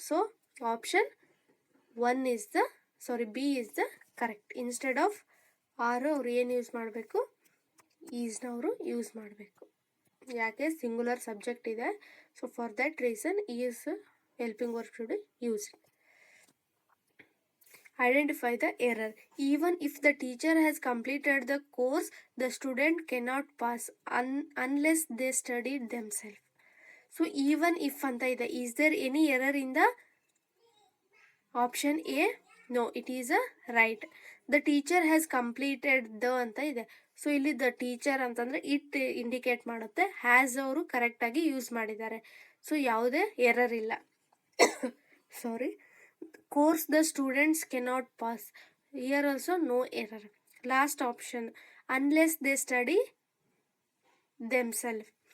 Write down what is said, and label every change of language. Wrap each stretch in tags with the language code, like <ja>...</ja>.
<en>So option 1 is the B is the correct.</en> <kn>Instead of R ಅವರು ಏನು use ಮಾಡಬೇಕು? ಈಸ್ನ ಅವರು ಯೂಸ್ ಮಾಡಬೇಕು. ಯಾಕೆ? ಸಿಂಗುಲರ್ ಸಬ್ಜೆಕ್ಟ್ ಇದೆ.</kn> <en>So for that reason is helping verb should use it. Identify the error. Even if the teacher has completed the course, the student cannot pass unless they studied themselves. So even if</en> <kn>anta ide,</kn> <en>is there any error in the option A? No, it is a right. The teacher has completed the</en> <kn>anta ide. So ಇಲ್ಲಿ the teacher ಅಂತಂದರೆ it indicate ಮಾಡುತ್ತೆ. Has ಅವರು ಕರೆಕ್ಟಾಗಿ use ಮಾಡಿದ್ದಾರೆ. So ಯಾವುದೇ error ಇಲ್ಲ. ಸಾರಿ.</kn> <en>Course the students cannot pass. Here also no error. Last option unless they study themselves.</en>